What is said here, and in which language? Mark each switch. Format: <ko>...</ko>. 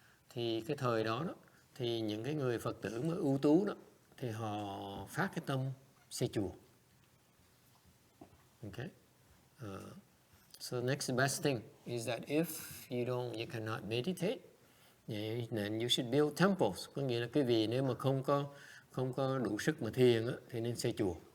<vi>Thì cái thời đó thì những cái người Phật tử mà ưu tú đó thì họ phát cái tâm xây chùa.</vi> <en>Okay. So the next best thing is that if you cannot meditate, then you should build temples.</en> <vi>Có nghĩa là cái vị nếu mà không có đủ sức mà thiền thì nên xây chùa.</vi>